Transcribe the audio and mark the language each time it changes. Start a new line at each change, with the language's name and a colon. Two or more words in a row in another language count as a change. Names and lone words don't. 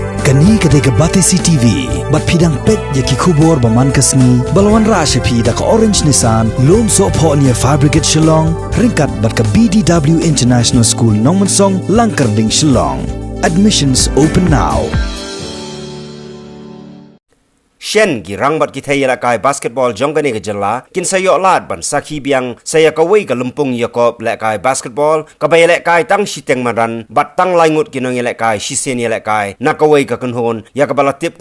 Khasi: Kani kadega Batesi TV, bat pidang pet yaki kubor baman kasni, balawan rasha pi da ka Orange Nissan, lom so po niya Fabricate Shillong, ringkat bat ka BDW International School Nongmansong, Langkarding Shillong.
English: Admissions open now.
Khasi: Shen gi rangbat ki thayela kai basketball jongane ga jalla kin sayo lat ban sakhi biang saya ka wei ka lumpung yakop le kai basketball ka bay le kai tang shiteng maran bat tang laingut kinong le kai shisen le kai na ka wei ka kunhon ya ka balatip kum